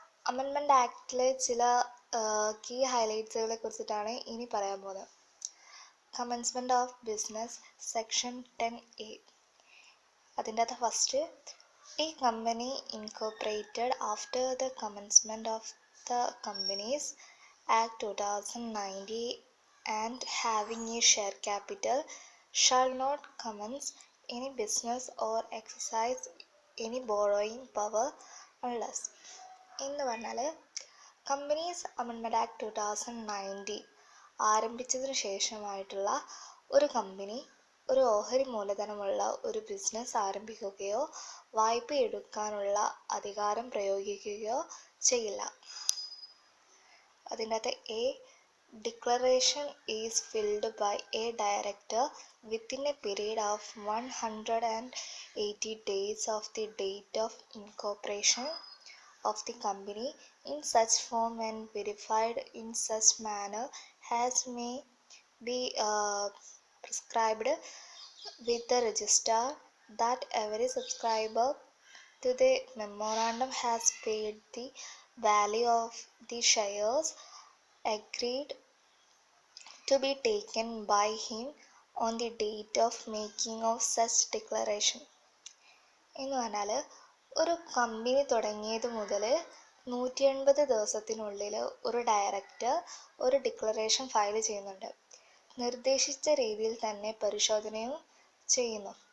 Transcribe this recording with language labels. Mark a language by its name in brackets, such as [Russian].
[Malayalam] Amendment ആക്ടിലെ ചില key ഹൈലൈറ്റ്സുകളെ കുറിച്ചിട്ടാണ് ഇനി പറയാൻ പോകുന്നത്. [English] Commencement of business section 10A. [Malayalam] അതിൻ്റെ അകത്ത് [English] First, a company incorporated after the commencement of the companies act 2090 and having a share capital shall not commence any business or exercise any borrowing power unless. [Malayalam] എന്ന് പറഞ്ഞാൽ companies amendment act 2090 ആരംഭിച്ചതിന് ശേഷമായിട്ടുള്ള ഒരു company ഒരു ഓഹരി മൂലധനമുള്ള ഒരു business ആരംഭിക്കുകയോ വായ്പ എടുക്കാനുള്ള അധികാരം പ്രയോഗിക്കുകയോ ചെയ്യില്ല. അതിൻ്റെ അകത്ത് [English] A declaration is filled by a director within a period of 180 days of the date of incorporation of the company in such form and verified in such manner as may be prescribed with the registrar, that every subscriber to the memorandum has paid the value of the shares agreed to be taken by him on the date of making of such declaration. [Malayalam] എന്ന് പറഞ്ഞാൽ ഒരു company തുടങ്ങിയത് മുതൽ 180 ദിവസത്തിനുള്ളിൽ ഒരു director ഒരു declaration file ചെയ്യുന്നുണ്ട്. നിർദ്ദേശിച്ച രീതിയിൽ തന്നെ പരിശോധനയും ചെയ്യുന്നു.